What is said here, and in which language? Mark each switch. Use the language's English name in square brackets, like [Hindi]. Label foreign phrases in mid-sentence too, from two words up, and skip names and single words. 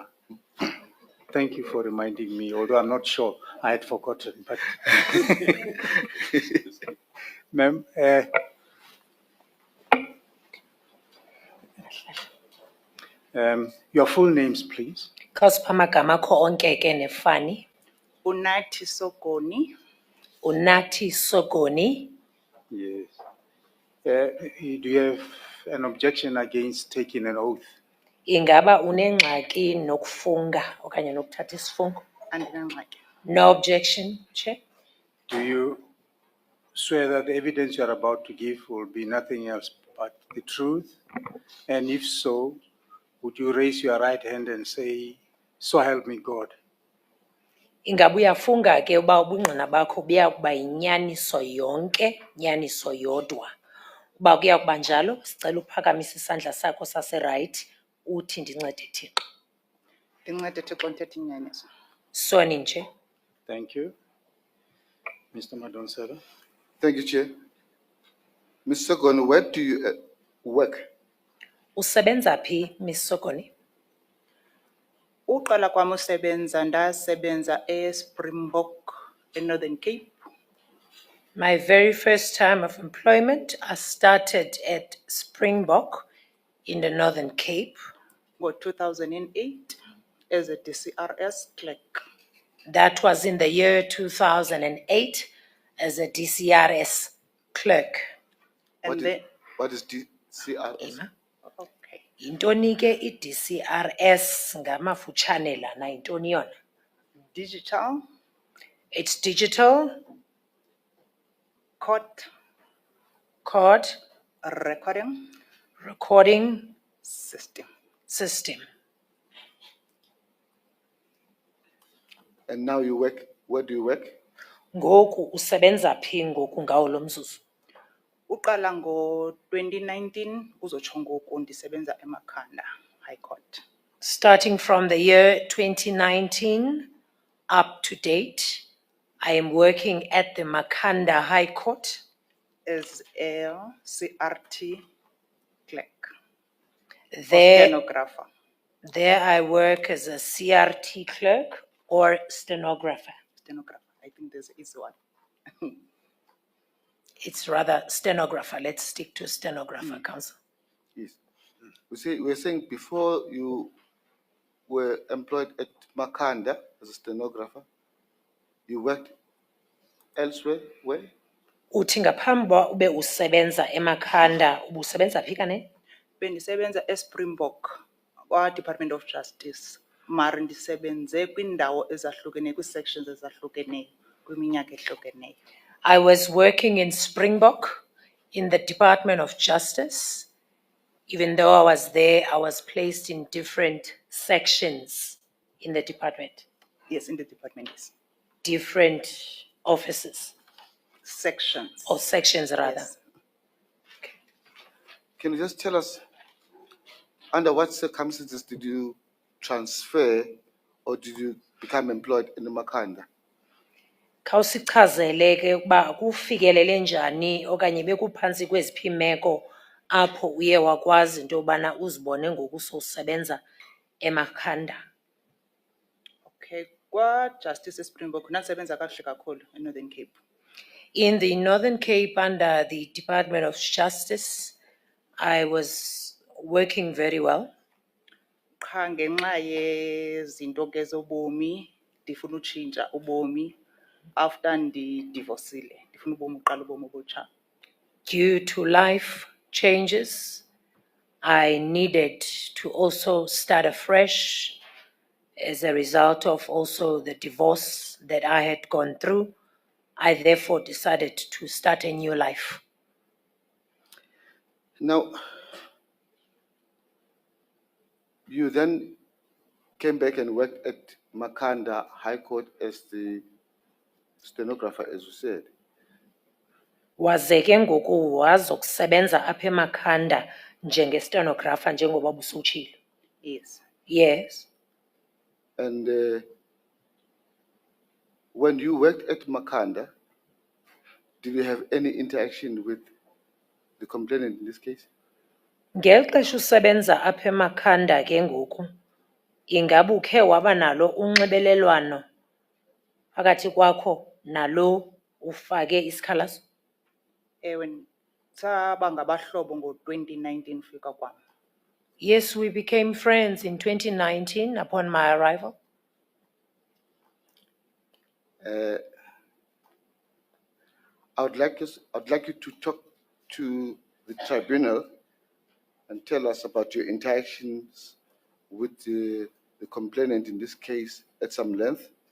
[English] Thank you for reminding me, although I'm not sure, I had forgotten. But ma'am, your full names, please. [Xhosa] Khawusipha amagama akho onke ke nefani. Unathi Sokoni, Unathi Sokoni. [English] Yes. Do you have an objection against taking an oath? [Xhosa] Ingaba unengxaki nokufunga okanye nokuthatha isifungo? Andinangxaki. [English] No objection, Chair. Do you swear that the evidence you are about to give will be nothing else but the truth? And if so, would you raise your right hand and say, "So help me God"? [Xhosa] Ingaba uyafunga ke uba ubungqina bakho buya kuba yinyaniso yonke, nyaniso yodwa. Uba kuya kuba njalo, sicela uphakamise isandla sakho saseright uthi ndincede Thixo. Ndincede Thixo ndithethe inyaniso. [English] Sworn in, Chair. Thank you. Mr. Madonsela. Thank you, Chair. Ms. Sogoni, where do you work? [Xhosa] Usebenza phi, Ms. Sokoni? Uqala kwam usebenza ndasebenza eSpringbok eNorthern Cape [English] My very first time of employment, I started at Springbok in the Northern Cape. ngo-2008 as a DCRS clerk. That was in the year 2008 as a DCRS clerk. And then, What is DCRS? [Xhosa] Ima. [English] okay, [Xhosa] Intoni ke i-DCRS ngamafutshane lana intoni yona? [English] digital It's digital court court recording system. system. And now you work, where do you work? [Xhosa] Ngoku usebenza phi ngoku ngawo lo mzuzu? Uqala ngo-2019 kuzotsho ngoku ndisebenza eMakhanda High Court. [English] Starting from the year 2019 up to date, I am working at the Makhanda High Court. As a CRT clerk or There, stenographer. there I work as a CRT clerk or stenographer. Stenographer, I think there's an easy one. It's rather stenographer. Let's stick to stenographer, Council. Yes. We're saying before you were employed at Makanda as a stenographer, you worked elsewhere, where? [Xhosa] Uthi ngaphambi uba ube usebenza eMakhanda, ubusebenza phi kane? Bendisebenza eSpringbok kwa-Department of Justice. Mara ndisebenze kwindawo ezahlukeneyo, kwii-sections ezahlukeneyo, kwiminyaka ehlukeneyo. [English] I was working in Springbok in the Department of Justice. Even though I was there, I was placed in different sections in the department, Yes, in the department, yes. different offices Sections. or sections rather. Yes. Can you just tell us, under what circumstances did you transfer or did you become employed in the Makanda? [Xhosa] Khawusichazele ke ukuba kufikelele njani okanye bekuphantsi kweziphi imeko apho uye wakwazi into yobana uzibone ngoku sowusebenza eMakhanda. Okay, kwa-Justice eSpringbok nandisebenza kakuhle kakhulu eNorthern Cape. [English] In the Northern Cape under the Department of Justice, I was working very well. [Xhosa] Qha ngenxa yezinto ke zobomi ndifuna utshintsha ubomi after ndidivosile ndifuna ubomi uqala ubomi obutsha. [English] Due to life changes, I needed to also start afresh as a result of also the divorce that I had gone through. I therefore decided to start a new life. Now, you then came back and worked at Makanda High Court as the stenographer, as you said. [Xhosa] Waze ke ngoku wazokusebenza apha eMakhanda njenge-stenographer njengoba busutshilo. [English] Yes. Yes. And when you worked at Makanda, did you have any interaction with the complainant in this case? [Xhosa] Ngeli xesha usebenza apha eMakhanda ke ngoku, ingaba ukhe waba nalo unxibelelwano phakathi kwakho nalo ufake isikhalazo? Ewe, saba ngabahlobo ngo-2019 fika kwam. [English] Yes, we became friends in 2019 upon my arrival. I'd like you to talk to the tribunal and tell us about your interactions with the complainant in this case at some length.